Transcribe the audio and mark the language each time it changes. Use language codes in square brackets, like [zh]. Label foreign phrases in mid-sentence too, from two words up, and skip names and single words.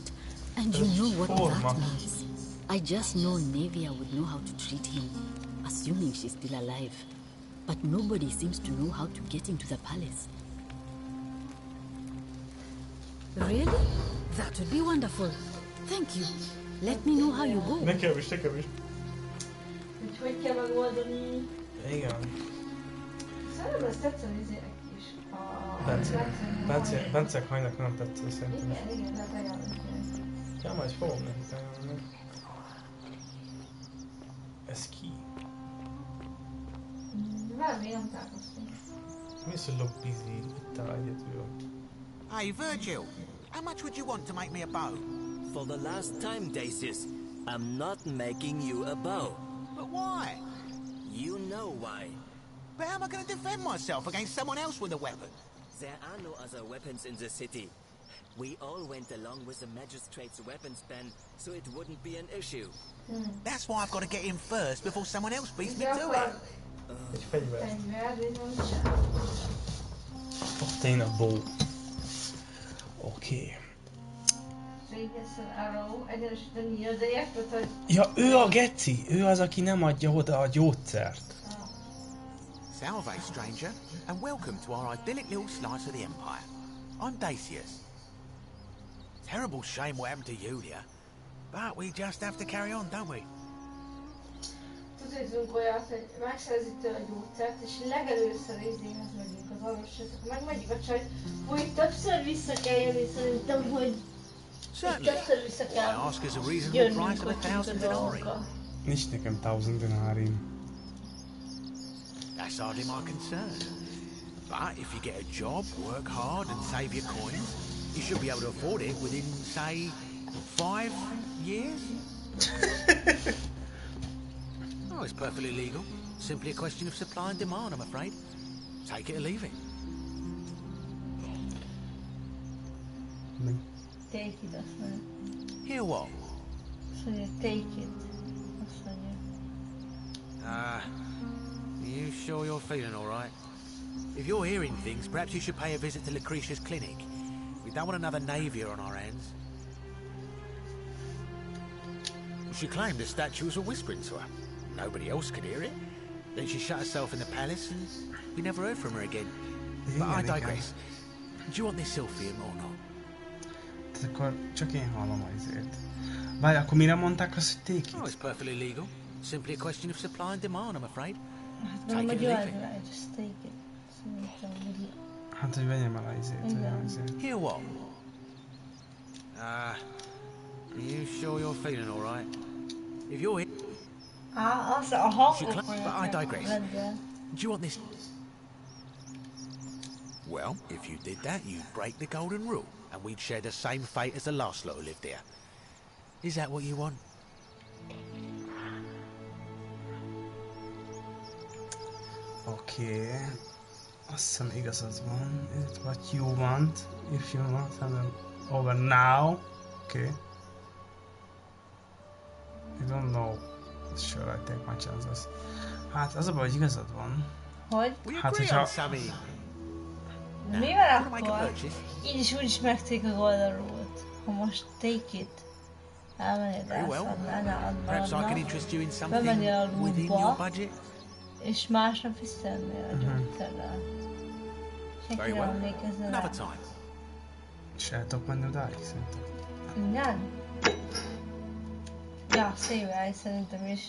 [en] And you know what that means. I just know Nevia would know how to treat him, assuming she's still alive. But nobody seems to know how to get into the palace. Really? That would be wonderful. Thank you. Let me know how you go. [hu] Nekem is. Hogy kell megoldani? Igen. Szerintem ez tetszeni izének is. Bence hajnak nem tetszett szerintem. Igen, hát ajánlom. Ja, majd fogom nekik ajánlani. Ez ki? Valami nem találkoztunk. Mi az, hogy [en] look busy? [hu] Itt áll egyetül. [en] Hey, Virgil, how much would you want to make me a bow? For the last time, Dacius, I'm not making you a bow. But why? You know why. But how am I going to defend myself against someone else with a weapon? There are no other weapons in the city. We all went along with the magistrate's weapons ban, so it wouldn't be an issue. That's why I've got to get in first before someone else beats me to it. [hu] Egy fegyver. [en] Obtain a bow. [hu] Oké. Ja, ő a geci! Ő az, aki nem adja oda a gyógyszert. [en] Salve, stranger, and welcome to our idyllic little slice of the Empire. I'm Dacius. Terrible shame what happened to Julia, but we just have to carry on, don't we? [hu] Tudunk olyat, hogy megszerezi tőle a gyógyszert, és legelőször izéhez megyünk az orvoshoz, megmegyünk a csajt, hogy többször vissza kell jönni, szerintem, hogy többször vissza kell jönnünk, hogy tudjuk a dolgokat. Nincs nekem 1000 denárium. [en] That's hardly my concern. But if you get a job, work hard and save your coins, you should be able to afford it within, say, 5 years? Oh, it's perfectly legal. Simply a question of supply and demand, I'm afraid. Take it or leave it. Take it, [hu] azt mondja. [en] Hear what? [hu] Azt mondja, [en] take it. [hu] Azt mondja. [en] You sure you're feeling all right? If you're hearing things, perhaps you should pay a visit to Lucretia's clinic. We don't want another Navia on our hands. She claimed the statues were whispering to her. Nobody else could hear it. Then she shut herself in the palace and we never heard from her again. But I digress. Do you want this Sylphium or not? [hu] Tehát akkor csak én hallom a izért. Várj, akkor mire mondták azt, hogy [en] take it? Oh, it's perfectly legal. Simply a question of supply and demand, I'm afraid. [hu] Hát gondolom, hogy jól rá, [en] just take it. [hu] Szerintem, hogy... Hát, hogy vegyem el a izért. [en] Hear what? You sure you're feeling all right? If you're here... [hu] Az a hangok [en] But I digress. Do you want this? Well, if you did that, you'd break the golden rule, and we'd share the same fate as the last lot who lived here. Is that what you want? [hu] Oké. Azt hiszem igazad van. [en] It's what you want. If you want, have them over now. Okay. I don't know. Sure, I take my chances. [hu] Hát az a baj, hogy igazad van. Hogy? Hát, hogyha... Mivel akkor így is úgy is megték a Golden Rule-t, ha most [en] take it, [hu] elmennéd rászadnál, bemennél a lootba, és másnap visszajönnél a gyógyszerrel. Senki nem emlékezne rá. És el tudok menni odáig szerintem. Igen? Ja, szépen szerintem is.